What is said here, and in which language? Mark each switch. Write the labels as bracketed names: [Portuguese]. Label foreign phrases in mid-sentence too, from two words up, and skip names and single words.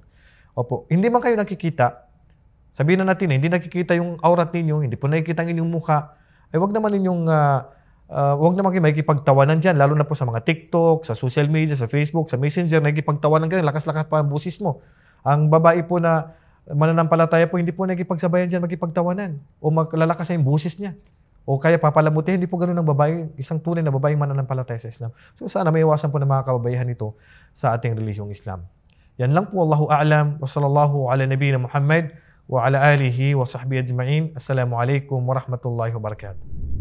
[Filipino] Opo, hindi man kayo nakikita, sabihin na natin hindi nakikita yung aurat ninyo, hindi po nakikita ang inyong mukha, ay wag naman kayo makikipagtawanan dyan, lalo na po sa mga TikTok, sa [English] social media, [Filipino] sa Facebook, sa Messenger, nakikipagtawanan kayo, lakas-lakas pa ang boses mo. Ang babae po na mananampalataya po, hindi po nakikipagsabayan dyan, makipagtawanan. O maglalakas yung busis niya. O kaya papalamutihin, hindi po ganun ang babae, isang tunay na babae mananampalataya sa Islam. So sana may iwasan po ng mga kababaihan ito sa ating relihiyong Islam. Yan lang po, [Arabic] الله أعلم و صلى الله على نبينا محمد و على آله و صحبه أجمعين. السلام عليكم و رحمة الله و بركاته.